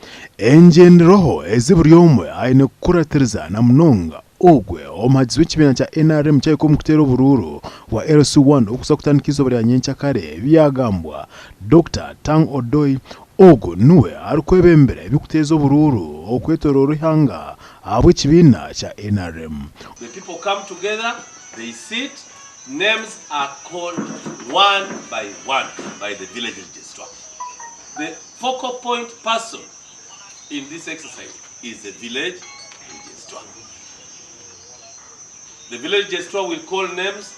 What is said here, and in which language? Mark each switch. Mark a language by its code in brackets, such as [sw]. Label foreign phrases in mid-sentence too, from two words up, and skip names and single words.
[nyn] enjenderoho eziburi omwe aine kukuratiriza na munonga ogwe omuhagizi w'ekibiina kya NRM kyahika omukuteera obururu wa LC1 okusa kutandika izooba lya nyencakare byagambwa Dr. Tang Odoi ogwo niwe arikwebembera ebikuteeza obururu okwetooroora ihanga ahabw'ekibiina kya NRM. [en] The people come together, they sit, names are called one by the village registrar. The focal point person in this exercise is the village registrar. The village registrar will call names.